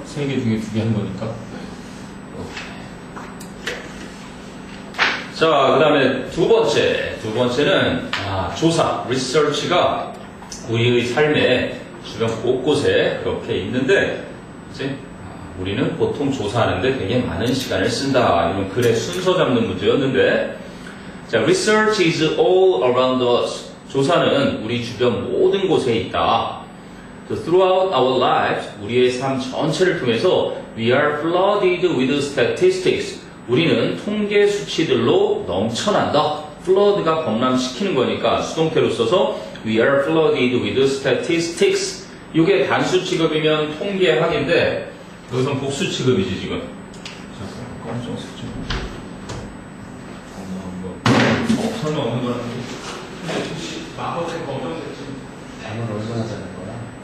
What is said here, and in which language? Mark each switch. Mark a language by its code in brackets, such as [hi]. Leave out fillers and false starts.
[ko] 3개 중에 2개 한 거니까 자 그 다음에 두 번째는 조사, research가 우리의 삶의 주변 곳곳에 그렇게 있는데 이제 우리는 보통 조사하는데 되게 많은 시간을 쓴다 이런 글의 순서 잡는 문제였는데 자, [en] research is all around us. [ko] 조사는 우리 주변 모든 곳에 있다. [en] So throughout our lives, [ko] 우리의 삶 전체를 통해서 [en] we are flooded with statistics. [ko] 우리는 통계 수치들로 넘쳐난다. flood가 범람시키는 거니까 수동태로 써서 [en] we are flooded with statistics. [ko] 이게 단수 취급이면 통계학인데 여기선 복수 취급이지 지금. 잠깐 검정색 좀. 설마 없는 거라는 게 혹시 마법의 검정색 좀 단어를 얼마나 자는 거야?